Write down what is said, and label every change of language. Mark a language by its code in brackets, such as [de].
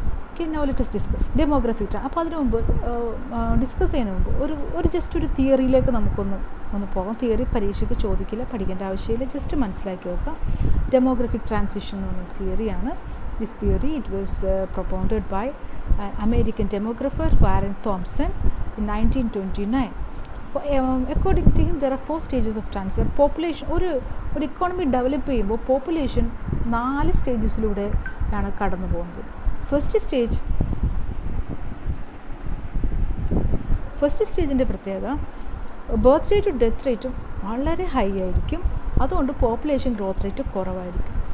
[ml] Okay, [en] now let us discuss [ml] demography. അപ്പോൾ അതിനു മുമ്പ് ഡിസ്കസ് ചെയ്യുന്നതിന് മുമ്പ് ഒരു ജസ്റ്റ് ഒരു തിയറിയിലേക്ക് നമുക്കൊന്ന് പോകാം. തിയറി പരീക്ഷയ്ക്ക് ചോദിക്കില്ല, പഠിക്കേണ്ട ആവശ്യമില്ല, ജസ്റ്റ് മനസ്സിലാക്കി വെക്കാം. ഡെമോഗ്രഫിക് ട്രാൻസിഷൻ എന്ന് പറഞ്ഞ തിയറിയാണ്. [en] This theory it was propounded by American demographer Warren Thompson in 1929. According to him, there are 4 stages of transition. [ml] Population, ഒരു ഇക്കോണമി ഡെവലപ്പ് ചെയ്യുമ്പോൾ പോപ്പുലേഷൻ 4 സ്റ്റേജസിലൂടെയാണ് കടന്നു പോകുന്നത്. ഫസ്റ്റ് സ്റ്റേജിൻ്റെ പ്രത്യേകത ബർത്ത് റേറ്റും ഡെത്ത് റേറ്റും വളരെ ഹൈ ആയിരിക്കും, അതുകൊണ്ട് പോപ്പുലേഷൻ ഗ്രോത്ത് റേറ്റ് കുറവായിരിക്കും.